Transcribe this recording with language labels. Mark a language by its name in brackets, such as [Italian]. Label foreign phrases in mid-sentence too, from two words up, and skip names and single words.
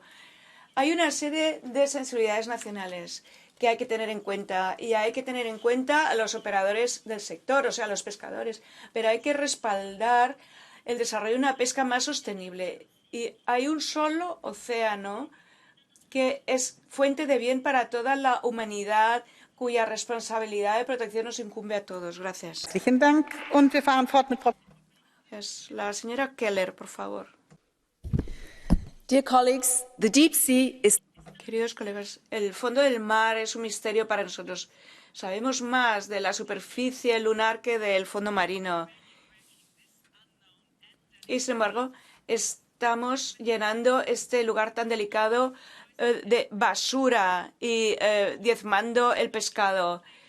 [Spanish] Hay una serie de sensibilidades nacionales que hay que tener en cuenta y hay que tener en cuenta a los operadores del sector, o sea, a los pescadores, pero hay que respaldar el desarrollo de una pesca más sostenible. Y hay un solo océano que es fuente de bien para toda la humanidad, cuya responsabilidad de protección nos incumbe a todos. Gracias. [German] Herzlichen Dank. Und wir fahren fort mit Frau. [Spanish] La señora Keller, por favor. [English] dear colleagues, the deep sea is... [Spanish] Queridos colegas, el fondo del mar es un misterio para nosotros. Sabemos más de la superficie lunar que del fondo marino. Y, sin embargo, estamos llenando este lugar tan delicado de basura y diezmando el pescado.